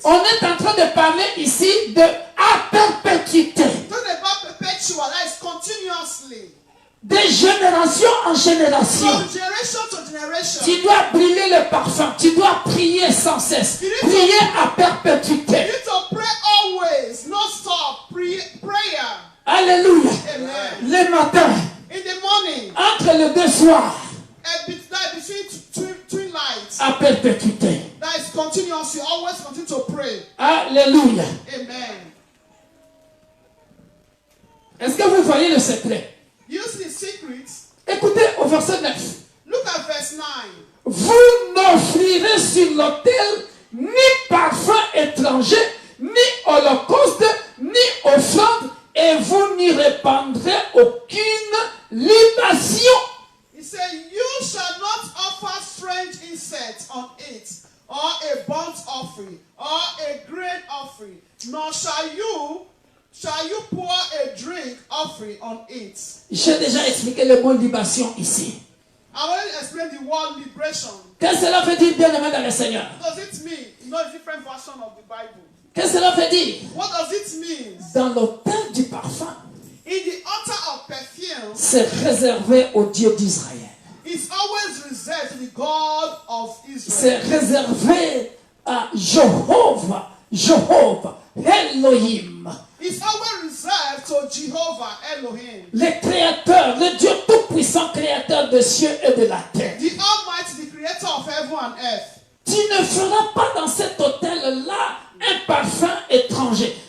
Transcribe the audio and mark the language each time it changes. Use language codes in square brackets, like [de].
[fr] On est en train de parler ici de à perpétuité, [en] Talking about perpetual, that is continuously, [fr] de génération en génération. [en] from generation to generation. [fr] Tu dois brûler le parfum, tu dois prier sans cesse, prier à perpétuité. [en] You need to pray always, not stop. Prayer. [fr] Alléluia. [en] Amen. [fr] Le matin, [en] In the morning, [fr] entre les deux soirs, [en] between twilight, [fr] à perpétuité. [en] that is continuous. You always continue to pray. [fr] Alléluia. [en] Amen. [fr] Est-ce que vous voyez le secret? [en] You see the secret. [fr] Écoutez au verset 9. [en] Look at verse 9. [fr] Vous n'offrirez sur l'autel ni parfum étranger, ni holocauste, ni offrande, et vous n'y répandrez aucune libation. [en] He said, you shall not offer strange incense on it, or a burnt offering, or a grain offering, nor shall you pour a drink offering on it. [fr] J'ai déjà expliqué le mot libation ici. [en] I want to explain the word liberation. [fr] Qu'est-ce que cela veut dire, bien-aimé dans le Seigneur? [en] What does it mean? You know, a different version of the Bible. [fr] Qu'est-ce que cela veut dire? [en] What does it mean? [fr] Dans l'autel du parfum, [en] In the altar of perfume, [fr] c'est réservé au Dieu d'Israël. [en] it's always reserved to the God of [fr] C'est [en] Israel. [fr] réservé à Jéhovah, Elohim, [en] It's always reserved to Jehovah Elohim, [fr] le créateur, le Dieu tout-puissant, créateur des cieux et de la terre. [en] the Almighty, the creator of heaven and earth. [fr] Tu ne feras pas dans cet hôtel-là un parfum étranger.